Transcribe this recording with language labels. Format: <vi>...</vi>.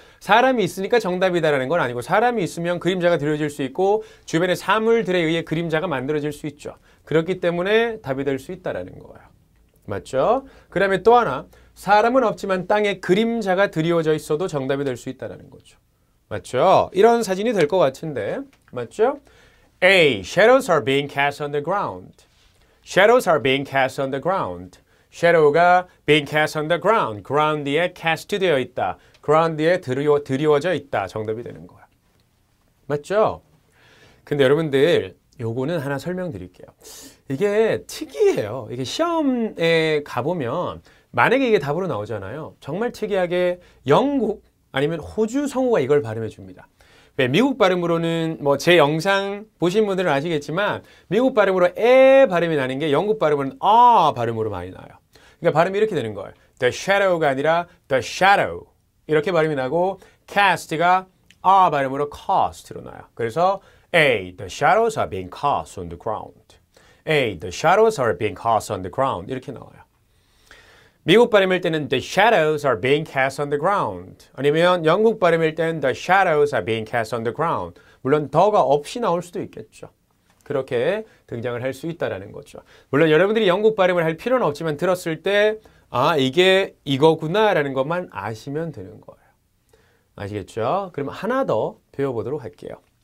<ko>사람이 있으니까 정답이다라는 건 아니고 사람이 있으면 그림자가 드리워질 수 있고 주변의 사물들에 의해 그림자가 만들어질 수 있죠. 그렇기 때문에 답이 될 수 있다라는 거예요. 맞죠? 그 다음에 또 하나, 사람은 없지만 땅에 그림자가 드리워져 있어도 정답이 될 수 있다는 거죠. 맞죠? 이런 사진이 될 것 같은데 맞죠?</ko> <en>A. Shadows are being cast on the ground. Shadows are being cast on the ground. Shadow가 being cast on the ground.</en> <ko>ground에 cast 되어 있다. ground에 드리워져 있다. 정답이 되는 거야. 맞죠? 근데 여러분들 요거는 하나 설명드릴게요. 이게 특이해요. 이게 시험에 가보면 만약에 이게 답으로 나오잖아요. 정말 특이하게 영국 아니면 호주 성우가 이걸 발음해 줍니다. 네, 미국 발음으로는 뭐 제 영상 보신 분들은 아시겠지만 미국 발음으로 에 발음이 나는 게 영국 발음으로는 아 발음으로 많이 나요. 그러니까 발음이 이렇게 되는 거예요. The shadow가 아니라 the shadow 이렇게 발음이 나고 cast가 아 발음으로 cast로 나요. 그래서</ko> <en>A, the shadows are being cast on the ground. A, the shadows are being cast on the ground</en> <ko>이렇게 나와요. 미국 발음일 때는</ko> <en>the shadows are being cast on the ground.</en> <ko>아니면 영국 발음일 때는</ko> <en>the shadows are being cast on the ground.</en> <ko>물론 더가 없이 나올 수도 있겠죠. 그렇게 등장을 할 수 있다는 거죠. 물론 여러분들이 영국 발음을 할 필요는 없지만 들었을 때 아, 이게 이거구나 라는 것만 아시면 되는 거예요. 아시겠죠? 그럼 하나 더 배워보도록 할게요.</ko>